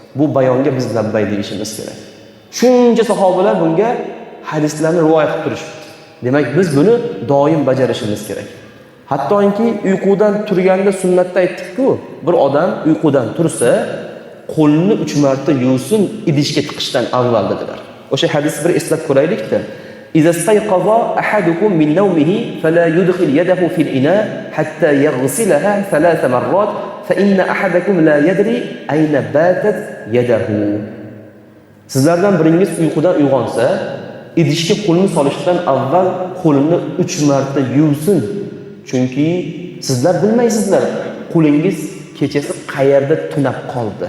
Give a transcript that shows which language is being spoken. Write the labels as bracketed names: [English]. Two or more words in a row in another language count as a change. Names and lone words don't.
[Uzbek] Bu bayonga biz labbay deyishimiz kerak. Shuncha sahobalar bunga hadislarni rivoyat qilib turishibdi. Demak, biz buni doim bajarishimiz kerak. Hattoki uyqudan turganda sunnatda aytdik-ku, bir odam uyqudan tursa, qo'lini 3 marta yuvsin idishga tiqishdan avval dedilar. O'sha hadisni bir eslab ko'raylik-da. [Arabic] إذا استيقظ أحدكم من نومه فلا يدخل يده في الإناء حتى يغسلها 3 مرات فإن أحدكم لا يدري أين باتت يده. [Uzbek] Sizlardan biringiz uyqudan uyg'onsa, idishga qo'lini solishdan avval qo'lini 3 marta yuvsin. Chunki sizlar bilmaysizlar, qo'lingiz kechasi qayerda tunab qoldi.